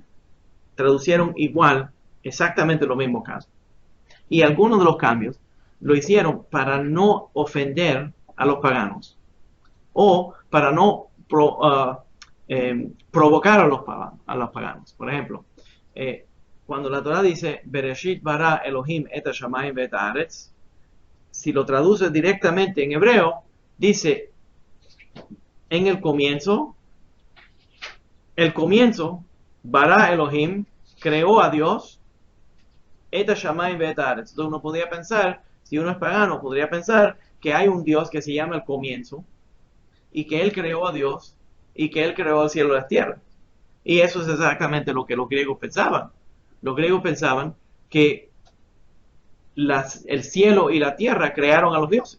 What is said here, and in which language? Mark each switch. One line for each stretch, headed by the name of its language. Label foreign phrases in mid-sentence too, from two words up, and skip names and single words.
Spanish: Traducieron igual exactamente los mismos casos. Y algunos de los cambios lo hicieron para no ofender a los paganos o para no provocar a los paganos. Por ejemplo, cuando la Torah dice
Hebrew: בראשית ברא אלהים את השמים ואת הארץ,
Spanish: si lo traduce directamente en hebreo, dice en el comienzo,
Hebrew: ברא אלהים,
Spanish: creó a Dios,
Hebrew: את השמים ואת הארץ.
Spanish: Entonces uno podría pensar, si uno es pagano, podría pensar que hay un Dios que se llama el comienzo, y que Él creó a Dios, y que Él creó el cielo y la tierra. Y eso es exactamente lo que los griegos pensaban. Los griegos pensaban que el cielo y la tierra crearon a los dioses.